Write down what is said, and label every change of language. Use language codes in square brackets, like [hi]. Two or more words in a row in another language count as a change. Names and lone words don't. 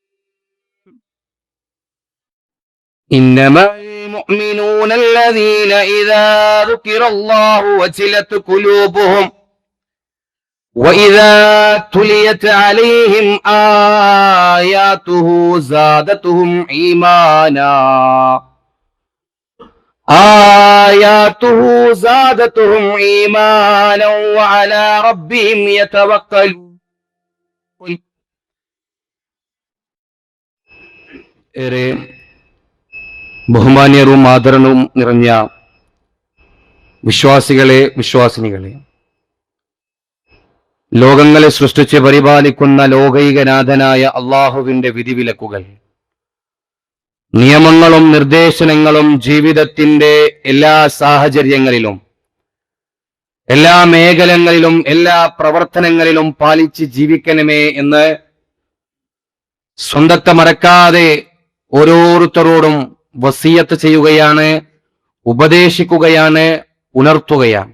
[ar] إنما المؤمنون الذين إذا ذكر الله وجلت قلوبهم وإذا تليت عليهم آياته زادتهم إيمانا وعلى ربهم يتوكلون. [ml] ഏറെ ബഹുമാന്യരും ആദരണവും നിറഞ്ഞ വിശ്വാസികളെ, വിശ്വാസിനികളെ, ലോകങ്ങളെ സൃഷ്ടിച്ച് പരിപാലിക്കുന്ന ലോകൈകനാഥനായ അള്ളാഹുവിന്റെ വിധിവിലക്കുകൾ, നിയമങ്ങളും നിർദ്ദേശങ്ങളും ജീവിതത്തിന്റെ എല്ലാ സാഹചര്യങ്ങളിലും, എല്ലാ മേഖലകളിലും, എല്ലാ പ്രവർത്തനങ്ങളിലും പാലിച്ച് ജീവിക്കണമേ എന്ന് സ്വന്തത്തെ മറക്കാതെ ഓരോരുത്തരോടും വസിയത്ത് ചെയ്യുകയാണ്, ഉപദേശിക്കുകയാണ്, ഉണർത്തുകയാണ്.